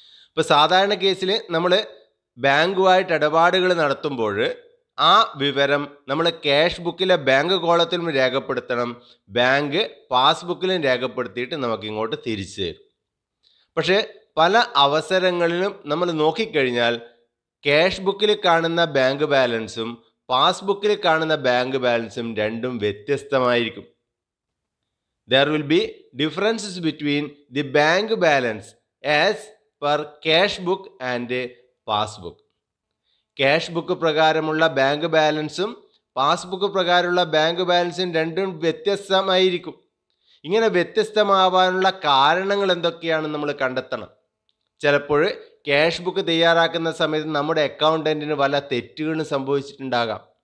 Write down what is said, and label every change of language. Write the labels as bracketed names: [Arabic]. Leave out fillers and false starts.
[Malayalam] ഇപ്പോൾ സാധാരണ കേസിൽ നമ്മൾ ബാങ്കുമായിട്ട് ഇടപാടുകൾ നടത്തുമ്പോൾ ആ വിവരം നമ്മൾ ക്യാഷ് ബുക്കിലെ ബാങ്ക് കോളത്തിലും രേഖപ്പെടുത്തണം, ബാങ്ക് പാസ്ബുക്കിലും രേഖപ്പെടുത്തിയിട്ട് നമുക്ക് ഇങ്ങോട്ട് തിരിച്ചു തരും. പക്ഷേ പല അവസരങ്ങളിലും നമ്മൾ നോക്കിക്കഴിഞ്ഞാൽ ക്യാഷ് ബുക്കിൽ കാണുന്ന ബാങ്ക് ബാലൻസും പാസ്ബുക്കിൽ കാണുന്ന ബാങ്ക് ബാലൻസും രണ്ടും വ്യത്യസ്തമായിരിക്കും. [English] There will be differences between the bank balance as per cash book and passbook. [Malayalam] Cash book പ്രകാരമുള്ള ബാങ്ക് ബാലൻസും പാസ്ബുക്ക് പ്രകാരമുള്ള ബാങ്ക് ബാലൻസും രണ്ടും വ്യത്യസ്തമായിരിക്കും. ഇങ്ങനെ വ്യത്യസ്തമാവാനുള്ള കാരണങ്ങൾ എന്തൊക്കെയാണെന്ന് നമ്മൾ കണ്ടെത്തണം. ചിലപ്പോൾ ക്യാഷ് ബുക്ക് തയ്യാറാക്കുന്ന സമയത്ത് നമ്മുടെ അക്കൗണ്ടൻറ്റിന് വല്ല തെറ്റുകളും സംഭവിച്ചിട്ടുണ്ടാകാം.